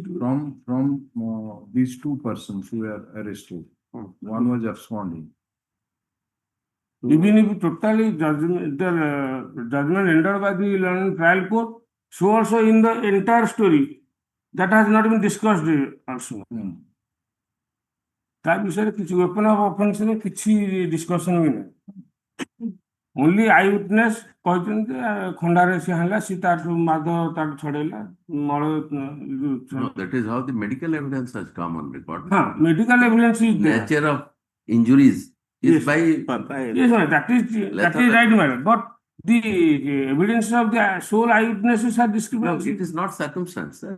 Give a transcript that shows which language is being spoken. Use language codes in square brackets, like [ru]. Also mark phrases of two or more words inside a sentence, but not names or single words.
[en] From these two persons who were arrested. One was absconding. So, Even if totally judgment rendered by the London trial court, so also in the entire story, that has not been discussed also. [or] ତା ବିଷୟରେ କିଛି [en] weapon of offense [or] ରେ କିଛି discussion ବି ନାହିଁ. [en] Only eye witness [or] କହିଛନ୍ତି ଖଣ୍ଡାରେ ସେ ହେଲା, ସେ ତାଠୁ ମାଦ ତାଠୁ ଛଡେଇଲା ମଳ. [en] No, that is how the medical evidence has come on record. Medical evidence is there. Nature of injuries is Yes. Yes, that is right, madam. But the evidence of the sole eyewitnesses are No, discrepancy. it is not circumstance, sir.